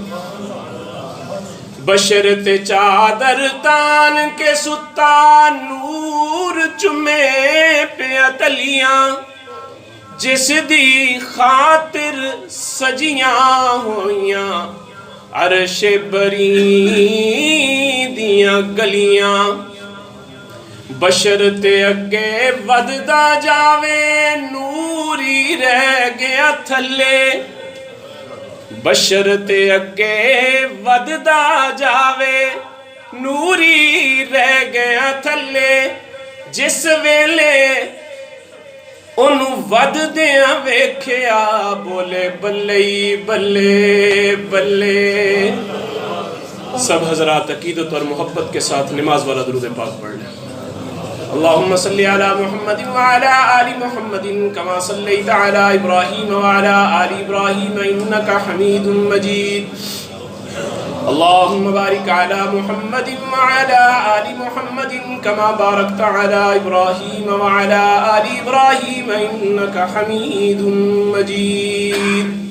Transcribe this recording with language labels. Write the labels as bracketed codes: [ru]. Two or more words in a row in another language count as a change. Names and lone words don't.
[pa] بشرط چادر تان کے ستا نور چمے پہ اتلیاں، جس دی خاطر سجیاں ہویاں عرش بری دیاں گلیاں، بشرط اگے وددا جاوے نوری رہ گیا تھلے، بشرط اگے وددا جاوے نوری رہ گیا تھلے، جس ویلے انہوں ود دیاں ویکھیا بولے بلے بلے بلے۔ [ur] سب حضرات عقیدت اور محبت کے ساتھ نماز والا درود پاک پڑھ لیں۔ [ar] اللہم صلی علی محمد وعلی آل محمد کما صلیت علی ابراہیم وعلی آل ابراہیم انکا حمید مجید، اللہم بارک علی محمد وعلی آل محمد کما بارکت علی ابراہیم وعلی آل ابراہیم انکا حمید مجید۔